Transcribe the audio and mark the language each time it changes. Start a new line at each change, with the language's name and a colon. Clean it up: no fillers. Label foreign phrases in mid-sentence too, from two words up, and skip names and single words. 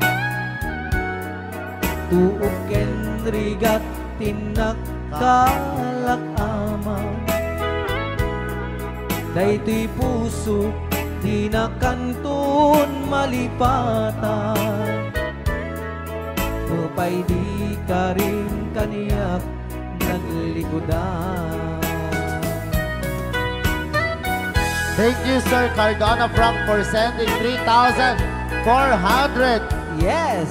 Iloko: Tuok kenrigat tinagkalak-amaw Dayto'y puso di na kanton malipatan Nupay di ka rin kaniyak naglikodan
English: Thank you, Sir Cardona Frank, for sending 3,400 Yes!